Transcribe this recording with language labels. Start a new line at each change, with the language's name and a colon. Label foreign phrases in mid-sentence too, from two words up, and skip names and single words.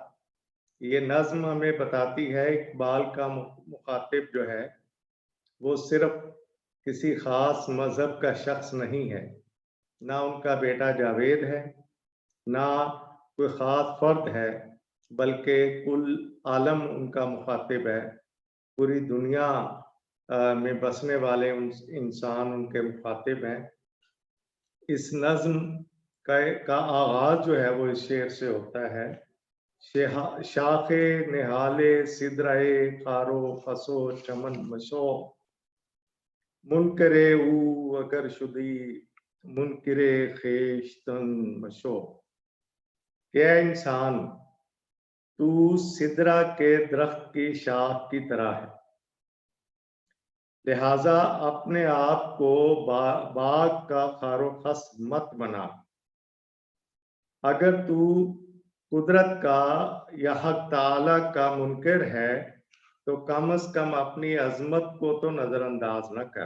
Urdu: یہ نظم ہمیں بتاتی ہے اقبال کا مخاطب جو ہے وہ صرف کسی خاص مذہب کا شخص نہیں ہے، نہ ان کا بیٹا جاوید ہے، نہ کوئی خاص فرد ہے، بلکہ کل عالم ان کا مخاطب ہے۔ پوری دنیا میں بسنے والے انسان ان کے مخاطب ہیں۔ اس نظم کا آغاز جو ہے وہ اس شعر سے ہوتا ہے:
Persian: شاخ نہال سدرائے خارو خسو چمن مشو، منکرے او اگر شدی منکرے خیشتن مشو۔
Urdu: کہ اے انسان، تو سدرا کے درخت کی شاخ کی طرح ہے، لہذا اپنے آپ کو باغ کا خار و خس مت بنا۔ اگر تو قدرت کا یا حق تعالی کا منکر ہے تو کم از کم اپنی عظمت کو تو نظر انداز نہ کر۔